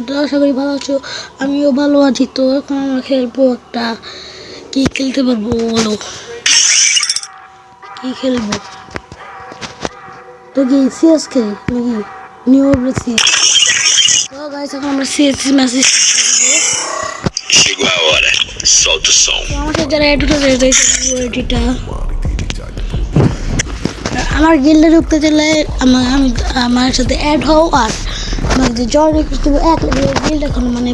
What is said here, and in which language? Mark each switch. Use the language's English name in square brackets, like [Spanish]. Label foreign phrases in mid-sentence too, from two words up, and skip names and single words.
[Bangla] তো আশা করি ভালো আছো, আমিও ভালো আছি। তো এখন আমরা খেলবো একটা, কি খেলতে পারবো বলো, কি খেলবো? তো কি সিএস খেলি নাকি নিউ সিএস? তো গাইজ এখন আমরা সিএস মেসেজ [Portuguese] Chegou a hora, solta o som. [Bangla] আমার সাথে যারা এড হতে চাইছে আমার গিল্ডে ঢুকতে চাইলে আমার সাথে অ্যাড হও। আর আমার যে [English] join request [Bangla] দেবো এক গিল্ড এখন মানে